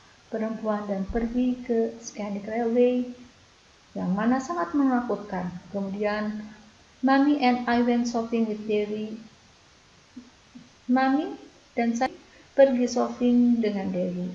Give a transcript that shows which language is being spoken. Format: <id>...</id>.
<id>perempuan dan pergi ke Scenic Railway yang mana sangat menakutkan.</id> <en>Kemudian Mommy and I went shopping with Dewi.</en> <id>Mami dan saya pergi shopping dengan Dewi.</id>